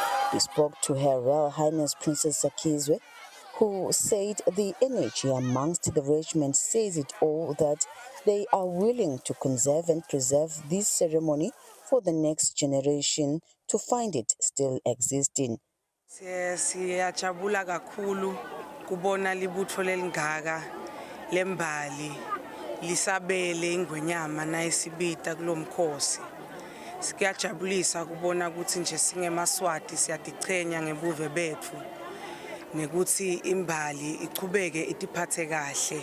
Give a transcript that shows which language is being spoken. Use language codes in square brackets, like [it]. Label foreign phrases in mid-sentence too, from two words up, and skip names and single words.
[en] We spoke to Her Royal Highness Princess Sakizwe, who said the energy amongst the regiment says it all, that they are willing to conserve and preserve this ceremony for the next generation to find it still existing. [ss] Siyajabula kakhulu kubona libutho lelingaka lembali lisabele ingwenyama nayisibita kulomkhosi. Sikuyajabulisa kubona ukuthi nje singemaswati siyadichenya ngebuve bethu nekuthi imbali ichubeke itiphathe kahle.